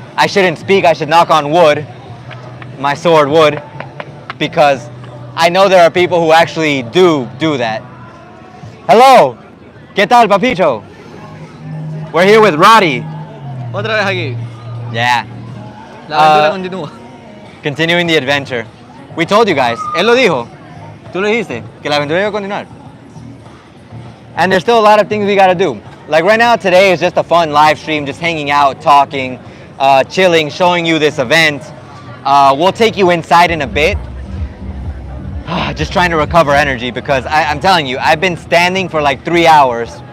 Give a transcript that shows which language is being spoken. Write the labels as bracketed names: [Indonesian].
[English] I shouldn't speak, I should knock on wood, my sword wood, because I know there are people who actually do that. Hello, [Spanish] ¿qué tal, [English] Papicho? We're here with Rody. [Spanish] Otra vez aquí. [English] Yeah, [Spanish] La aventura continúa. [English] continuing the adventure. We told you guys, [Spanish] él lo dijo, tú lo dijiste, que la aventura iba a continuar. [English] And there's still a lot of things we gotta do. Like right now, today is just a fun live stream, just hanging out, talking, chilling, showing you this event. We'll take you inside in a bit. Just trying to recover energy because I'm telling you, I've been standing for like 3 hours.